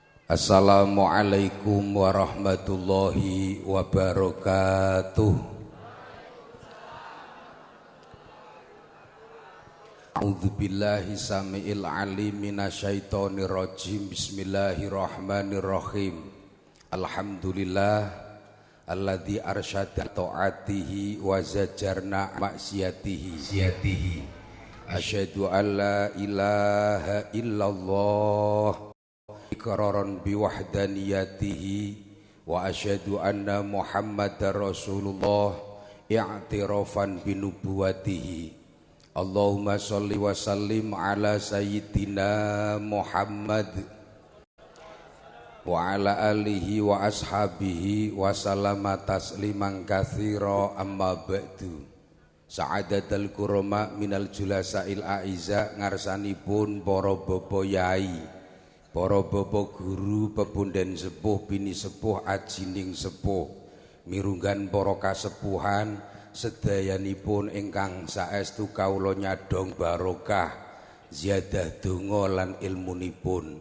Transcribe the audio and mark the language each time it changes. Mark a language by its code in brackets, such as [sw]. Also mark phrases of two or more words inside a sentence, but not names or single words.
[ar] السلام عليكم ورحمة الله وبركاته. أعوذ بالله السميع العليم من الشيطان الرجيم. بسم الله الرحمن الرحيم. الحمد لله الذي أرشد طاعته وزجرنا معصيته. أشهد أن لا إله إلا الله إقرارا بوحدانيته وأشهد أن محمدا رسول الله اعترافا بنبوته. اللهم صل وسلم على سيدنا محمد وعلى آله وأصحابه وسلم تسليما كثيرا، أما بعد. سعادة الكرماء من الجلساء الأعزاء, [jv] ngarsanipun para bapa yai, para bapa guru, pepunden sepuh, bini sepuh, ajining sepuh, mirunggan para kasepuhan sedayanipun ingkang saestu kawula nyadong barokah ziyadah donga lan ilmunipun.